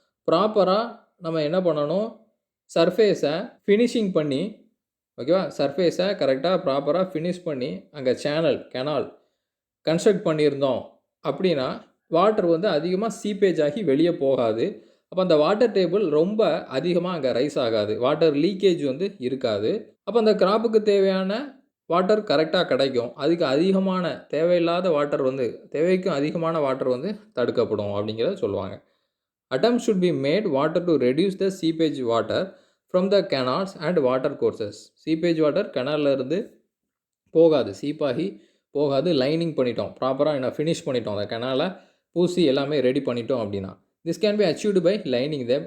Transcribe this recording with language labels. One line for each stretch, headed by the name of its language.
Tamil: ப்ராப்பராக நம்ம என்ன பண்ணணும்? சர்ஃபேஸை ஃபினிஷிங் பண்ணி, ஓகேவா, சர்ஃபேஸை கரெக்டாக ப்ராப்பராக ஃபினிஷ் பண்ணி அங்கே கெனால் கன்ஸ்ட்ரக்ட் பண்ணியிருந்தோம் அப்படின்னா வாட்டர் வந்து அதிகமாக சீப்பேஜ் ஆகி வெளியே போகாது. அப்போ அந்த வாட்டர் டேபிள் ரொம்ப அதிகமாக அங்கே ரைஸ் ஆகாது, வாட்டர் லீக்கேஜ் வந்து இருக்காது. அப்போ அந்த கிராப்புக்கு தேவையான வாட்டர் கரெக்டாக கிடைக்கும். அதுக்கு அதிகமான தேவையில்லாத வாட்டர் வந்து தேவைக்கும் அதிகமான வாட்டர் வந்து தடுக்கப்படும் அப்படிங்கிறத சொல்லுவாங்க.
English: Attempts should be made water to reduce the seepage water from the canals and water courses. Seepage water
Tamil: கெனாலில் இருந்து போகாது, சீப்பாகி போகாது. லைனிங் பண்ணிட்டோம், ப்ராப்பராக என்ன ஃபினிஷ் பண்ணிட்டோம், அந்த கெனாலை பூசி எல்லாமே ரெடி பண்ணிட்டோம் அப்படின்னா
English: this can be achieved by lining them.